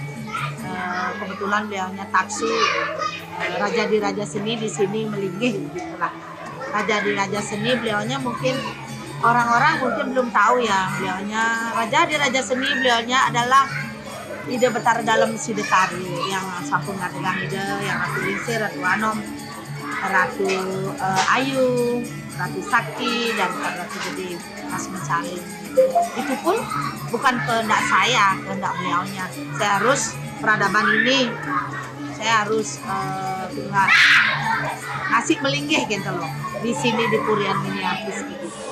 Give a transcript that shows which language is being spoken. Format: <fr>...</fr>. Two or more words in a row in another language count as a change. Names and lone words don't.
<id>Kebetulan beliaunya taksu, raja di raja seni di sini melinggih gitulah. Raja di raja seni beliaunya mungkin orang-orang mungkin belum tahu ya, beliaunya raja di raja seni beliaunya adalah Ide Betara Dalam Side Tari yang</id> <ban>sampung ngadegang</ban> <id>ide, yang Ratu Lingsir, Ratu Anom, Ratu Ayu, Ratu Sakti, dan Ratu Gede Mas Mencari. Itu pun bukan kehendak saya, kehendak beliaunya. Saya harus peradaban ini, saya harus ngasih melinggih gitu loh. Di sini di Purian Mini Artis gitu.</id>